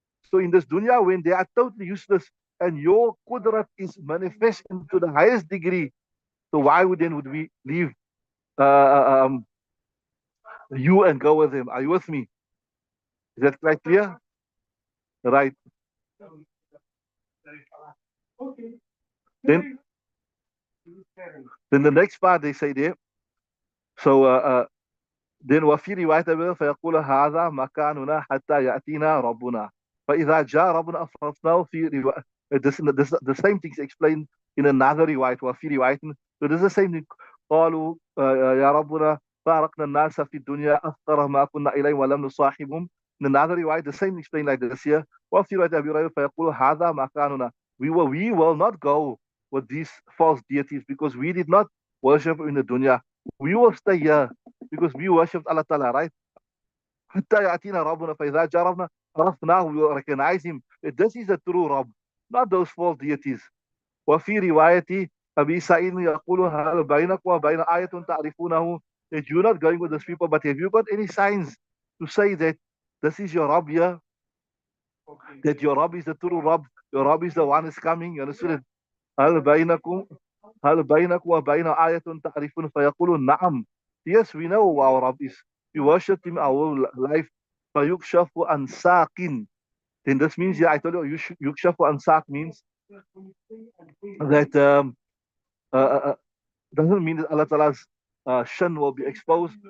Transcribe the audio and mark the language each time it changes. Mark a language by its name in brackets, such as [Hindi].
[English] So in this dunya, when they are totally useless and your qudrat is manifest to the highest degree, so why would we leave uh, you and go with him? Are you with me? Is that quite clear? Right. Then, then the next part they say there. So then [Arabic] وفي رواية فيقول هذا مكاننا حتى يأتينا ربنا فإذا جاء ربنا أفرطناه في رواية. [English] The same things explained in another riwayat [Arabic] وفي رواية. [English] So this is the same thing. [Arabic] قالوا يا ربنا فارقنا الناس في الدنيا أفقر ما كنا إليه ولم نصاحبهم. [English] In another riwayat, the same explained like this here. [Arabic] وفي رواية أبي هريرة فيقول هذا مكاننا. [English] We will not go with these false deities because we did not worship in the dunya. We will stay here because we worship Allah Ta'ala, right? [Arabic] حتى يأتينا ربنا فإذا جاء ربنا عرفناه, [English] we will recognize him. This is the true Rabb, not those false deities. [Arabic] وفي رواية أبي سعيد يقول هل بينك وبين آية تعرفونه, [English] that you're not going with those people, but have you got any signs to say that this is your Rabb here? That your Rabb is the true Rabb, your Rabb is the one who's coming. You understand? [Arabic] هل بينكم هل بينك وبين آية تعرفون فيقولون نعم. [English] Yes, we know who our Rabb is. We worship him our whole life. [Arabic] فيكشف عن ساق. [English] Then this means, yeah, I told you, [Arabic] يكشف عن ساق [English] means that doesn't mean that Allah Ta'ala's shin will be exposed.